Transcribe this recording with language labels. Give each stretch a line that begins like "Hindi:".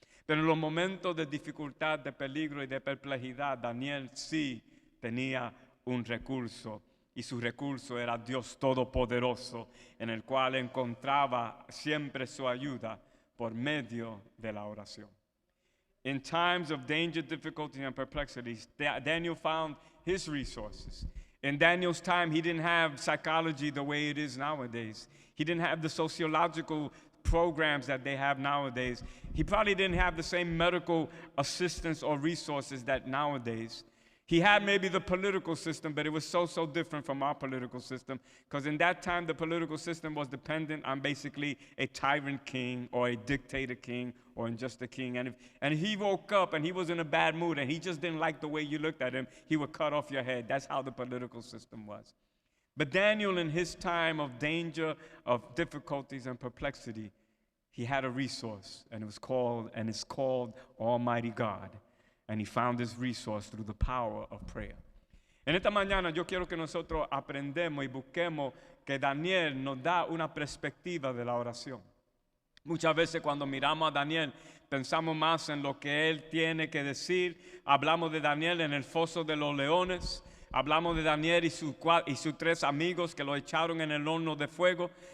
Spanish: Pero en los momentos de dificultad, de peligro y de perplejidad, Daniel sí tenía un recurso. Y su recurso era Dios Todopoderoso, en el cual encontraba siempre su ayuda por medio de la oración.
English: In times of danger, difficulty, and perplexities, Daniel found his resources. In Daniel's time, he didn't have psychology the way it is nowadays. He didn't have the sociological programs that they have nowadays. He probably didn't have the same medical assistance or resources that nowadays. He had maybe the political system, but it was so different from our political system. Because in that time, the political system was dependent on basically a tyrant king or a dictator king or just a king. And if he woke up and he was in a bad mood and he just didn't like the way you looked at him, he would cut off your head. That's how the political system was. But Daniel, in his time of danger, of difficulties and perplexity, he had a resource, and it's called Almighty God. And he found this resource through the power of prayer.
Spanish: En esta mañana yo quiero que nosotros aprendamos y busquemos que Daniel nos da una perspectiva de la oración. Muchas veces cuando miramos a Daniel pensamos más en lo que él tiene que decir. Hablamos de Daniel en el foso de los leones. Hablamos de Daniel y sus 3 amigos que lo echaron en el horno de fuego.